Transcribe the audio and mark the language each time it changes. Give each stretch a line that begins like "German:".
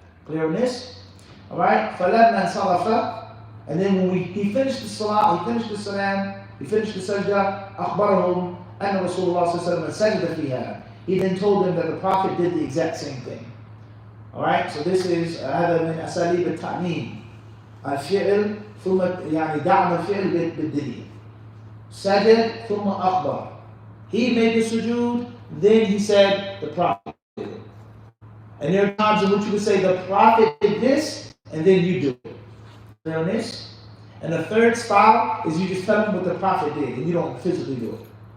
English: Clear on this? Alright?
Arabic: فَلَمَّا انصَرَفَ.
English: And then when he finished the salah, he finished the salam, he finished the sajda,
Arabic: أخبرهم أن رسول الله صلى الله عليه وسلم سجد فيها.
English: He then told them that the Prophet did the exact same thing. Alright, so this is
Arabic: هذا من أساليب التعميم. الفعل ثم يعني دعم الفعل بالدليل. سجد ثم أخبر.
English: He made the sujood, then he said the Prophet did it. And there are times in which you would say the Prophet did this, and then you do it. Clear on this? And the third style is you just tell them what the Prophet did, and you don't physically do it.